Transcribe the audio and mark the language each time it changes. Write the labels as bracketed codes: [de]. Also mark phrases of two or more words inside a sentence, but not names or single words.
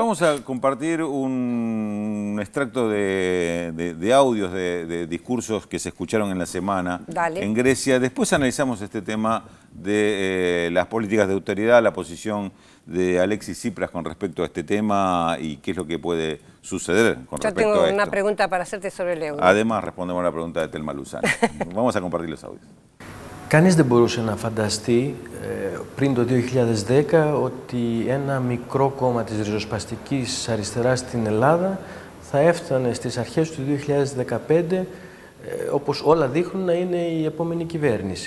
[es] Vamos a compartir un extracto de audios de discursos que se escucharon en la semana en Grecia. Después analizamos este tema de las políticas de austeridad, la posición de Alexis Tsipras con respecto a este tema y qué es lo que puede suceder con respecto a esto. Yo tengo una pregunta para hacerte sobre el euro. Además, respondemos a la pregunta de Telma Luzani. Vamos a compartir los audios. [el] Κανείς δεν μπορούσε να φανταστεί πριν το 2010 ότι ένα μικρό κόμμα της ριζοσπαστικής αριστεράς στην Ελλάδα θα έφτανε στις αρχές του 2015, όπως όλα δείχνουν, να είναι η επόμενη κυβέρνηση.